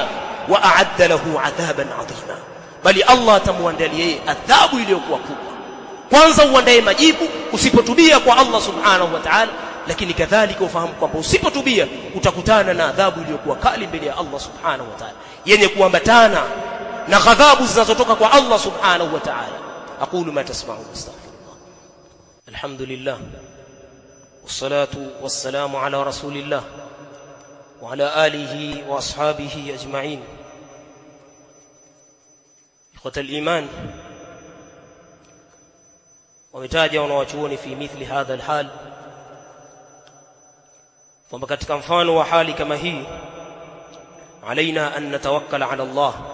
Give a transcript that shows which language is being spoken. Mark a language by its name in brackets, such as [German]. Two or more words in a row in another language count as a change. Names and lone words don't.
[Arabic] وأعد له عذابا عظيما, [Swahili] bali Allah atamwandalia yeye adhabu iliyokuwa kubwa. Kwanza uandae majibu usipotubia kwa [Arabic] الله سبحانه وتعالى, [Swahili] lakini kadhalika ufahamu kwamba usipotubia utakutana na adhabu iliyokuwa kali mbele ya [Arabic] الله سبحانه وتعالى, [Swahili] yenye kuambatana na ghadhabu zinazotoka kwa [Arabic] الله سبحانه وتعالى. أقول ما تسمعون، أستغفر الله. الحمد لله والصلاة والسلام على رسول الله وعلى آله وأصحابه أجمعين. إخوة الإيمان, [Swahili] wametaja wanawachuoni [Arabic] في مثل هذا الحال [Swahili] kwamba katika mfano wa hali kama hii, [Arabic] علينا أن نتوكل على الله.